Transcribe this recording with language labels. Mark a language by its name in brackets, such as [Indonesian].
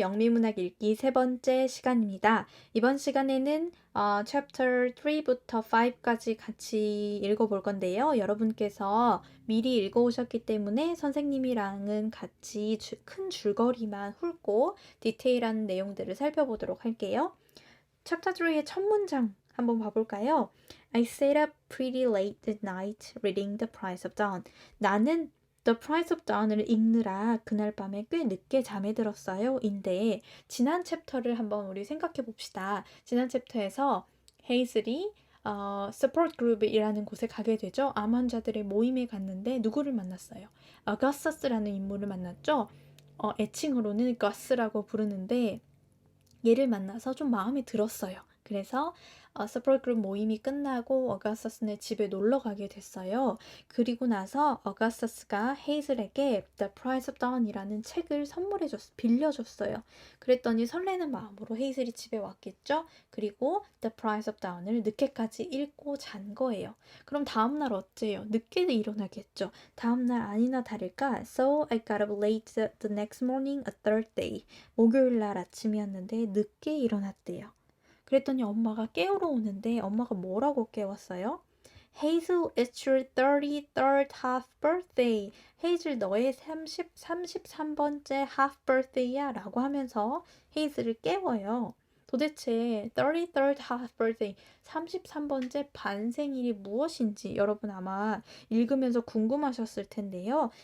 [Korean] 영미문학 읽기 세 번째 시간입니다. 이번 시간에는 chapter 3부터 5까지 같이 읽어볼 건데요. 여러분께서 미리 읽어오셨기 때문에 선생님이랑은 같이 큰 줄거리만 훑고 디테일한 내용들을 살펴보도록 할게요. chapter 3의 첫 문장 한번 봐볼까요? [English] I stayed up pretty late at night reading The Price of Dawn. [Korean] 나는 The Price of Dawn을 읽느라 그날 밤에 꽤 늦게 잠에 들었어요. 인데 지난 챕터를 한번 우리 생각해 봅시다. 지난 챕터에서 헤이즐이 support group이라는 곳에 가게 되죠. 암 환자들의 모임에 갔는데 누구를 만났어요? 어거스터스라는 인물을 만났죠. 애칭으로는 거스라고 부르는데 얘를 만나서 좀 마음에 들었어요. 그래서 서포트 그룹 모임이 끝나고 어가스터스네 집에 놀러 가게 됐어요. 그리고 나서 어가스터스가 헤이즐에게 The Price of Dawn이라는 책을 빌려줬어요. 그랬더니 설레는 마음으로 헤이즐이 집에 왔겠죠. 그리고 The Price of Dawn을 늦게까지 읽고 잔 거예요. 그럼 다음날 어째요? 늦게 일어나겠죠. 다음날 아니나 다를까 [English] So I got up late the next morning a third day. [Korean] 목요일 날 아침이었는데 늦게 일어났대요. 그랬더니 엄마가 깨우러 오는데 엄마가 뭐라고 깨웠어요? [English] Hazel, it's your 33rd half birthday. [Korean] 헤이즐 너의 33번째 half birthday야 라고 하면서 헤이즐을 깨워요. 도대체 33rd half birthday, 33번째 반생일이 무엇인지 여러분 아마 읽으면서 궁금하셨을 텐데요.